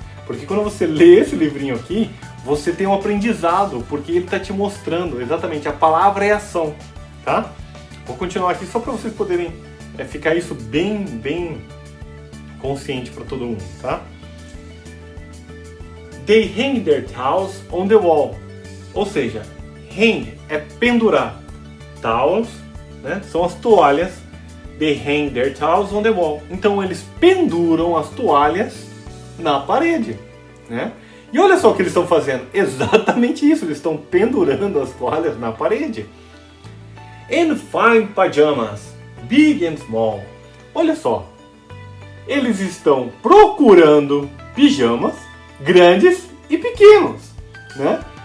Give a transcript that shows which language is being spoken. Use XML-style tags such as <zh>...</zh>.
<pt>Porque quando você lê esse livrinho aqui, você tem um aprendizado, porque ele está te mostrando exatamente a palavra é ação, tá? Vou continuar aqui só para vocês poderem ficar isso bem consciente para todo mundo, tá?</pt> <en>They hang their towels on the wall.</en> <pt>Ou seja, hang é pendurar.</pt> <en>Towels,</en> <pt>né, são as toalhas.</pt> <en>They hang their towels on the wall.</en> <pt>Então eles penduram as toalhas na parede, né? E olha só o que eles estão fazendo. Exatamente isso, eles estão pendurando as toalhas na parede.</pt> <en>And fine pajamas, big and small.</en> <pt>Olha só, eles estão procurando pijamas grandes e pequenos, né?</pt>